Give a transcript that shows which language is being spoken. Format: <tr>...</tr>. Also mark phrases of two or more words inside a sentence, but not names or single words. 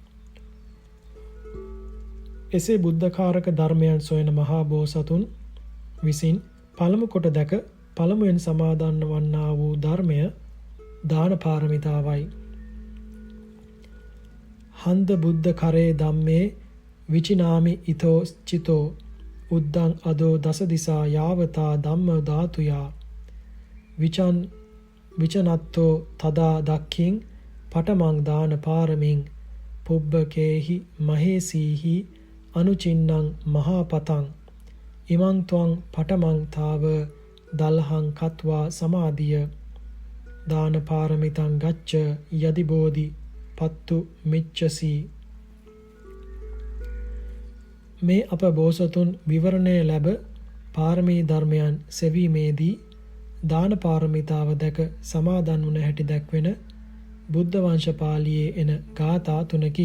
<si>එසේ බුද්ධකාරක ධර්මයන් සොයන මහා බෝසතුන් විසින් පළමු කොට දැක පළමුවෙන් සමාදන් වන්නා වූ ධර්මය දාන පාරමිතාවයි.</si> <pi>හන්ද බුද්ධ කරේ ධම්මේ විචිනාමි ඉතෝ චිතෝ උද්දං අදෝ දස දිසා යාවතා ධම්ම ධාතුයා විචනත්තෝ තදා දක්ඛින් පටමං දාන පාරමින් පුබ්බකේහි මහේසීහි අනුචින්නං මහාපතං ඉමං ත්වං පටමං තාව දල්හං කତ୍වා සමාධිය දාන පාරමිතං ගච්ඡ යදි බෝධි පත්තු මිච්ඡසි.</pi> <si>මේ අප බෝසතුන් විවරණය ලැබ පාරමී ධර්මයන් සෙවීමේදී දාන පාරමිතාව දැක සමාදන් වුණ හැටි දැක්වෙන බුද්ධ වංශ පාළියේ එන ගාථා තුනකි.</si>